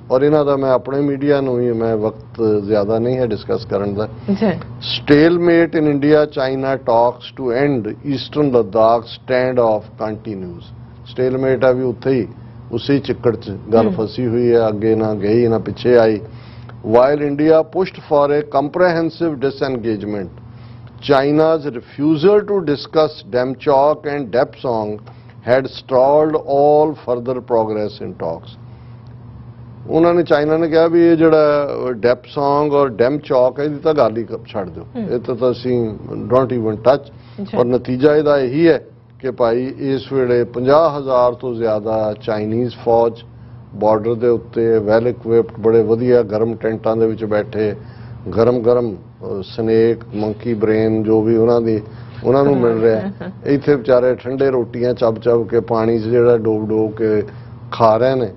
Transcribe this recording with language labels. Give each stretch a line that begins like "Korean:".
Punjabi: ਔਰ ਇਹਨਾਂ ਦਾ ਮੈਂ ਆਪਣੇ ਮੀਡੀਆ ਨੂੰ ਹੀ ਮੈਂ ਵਕਤ ਜ਼ਿਆਦਾ ਨਹੀਂ ਹੈ ਡਿਸਕਸ ਕਰਨ ਦਾ।
English: Stalemate in India China talks to and eastern Ladakh standoff continues.
Punjabi: ਸਟੇਲਮੇਟ ਆ ਵੀ ਉੱਥੇ ਹੀ ਉਸੇ ਚਿੱਕੜ 'ਚ ਗੱਲ ਫਸੀ ਹੋਈ ਹੈ, ਅੱਗੇ ਨਾ ਗਈ ਨਾ ਪਿੱਛੇ ਆਈ।
English: While India pushed for a comprehensive disengagement, China's refusal to discuss Demchok and Depsong had stalled all further progress in talks.
Punjabi: ਉਹਨਾਂ ਨੇ ਚਾਈਨਾ ਨੇ ਕਿਹਾ ਵੀ ਇਹ ਜਿਹੜਾ ਡੈਪਸੋਂਗ ਔਰ ਡੈਮਚੌਕ ਇਹਦੀ ਤਾਂ ਗੱਲ ਹੀ ਛੱਡ ਦਿਓ, ਇਹ ਤਾਂ ਅਸੀਂ
English: Don't even touch.
Punjabi: ਔਰ ਨਤੀਜਾ ਇਹਦਾ ਇਹੀ ਹੈ ਕਿ ਭਾਈ ਇਸ ਵੇਲੇ 50,000 ਤੋਂ ਜ਼ਿਆਦਾ ਚਾਈਨੀਜ਼ ਫੌਜ ਬਾਰਡਰ ਦੇ ਉੱਤੇ ਵੈਲ ਇਕਵਿਪਡ ਬੜੇ ਵਧੀਆ ਗਰਮ ਟੈਂਟਾਂ ਦੇ ਵਿੱਚ ਬੈਠੇ, ਗਰਮ ਸਨੇਕ ਮੰਕੀ ਬ੍ਰੇਨ ਜੋ ਵੀ ਉਹਨਾਂ ਨੂੰ ਮਿਲ ਰਿਹਾ, ਇੱਥੇ ਵਿਚਾਰੇ ਠੰਡੇ ਰੋਟੀਆਂ ਚੱਬ ਕੇ ਪਾਣੀ 'ਚ ਜਿਹੜਾ ਡੋਬ ਕੇ ਖਾ ਰਹੇ ਨੇ।